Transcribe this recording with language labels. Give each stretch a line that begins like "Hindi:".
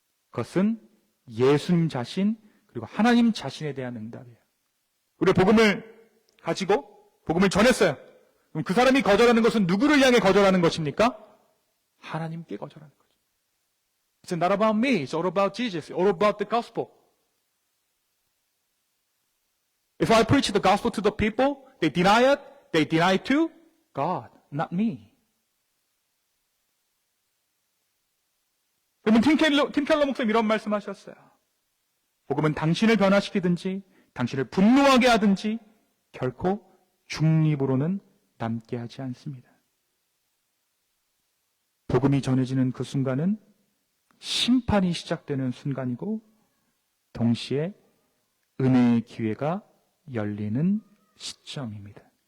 Korean: 그것은 예수님 자신 그리고 하나님 자신에 대한 응답이에요. 우리가 복음을 가지고 복음을 전했어요. 그럼 그 사람이 거절하는 것은 누구를 향해 거절하는 것입니까? 하나님께 거절하는 거죠.
English: It's not about me. It's all about Jesus. It's all about the gospel. If I preach the gospel to the people, they deny it. They deny it to God, not me.
Korean: 여러분, 팀 켈러 목사님 이런 말씀하셨어요. 복음은 당신을 변화시키든지 당신을 분노하게 하든지 결코 중립으로는 남게 하지 않습니다. 복음이 전해지는 그 순간은 심판이 시작되는 순간이고 동시에 은혜의 기회가 열리는 시점입니다.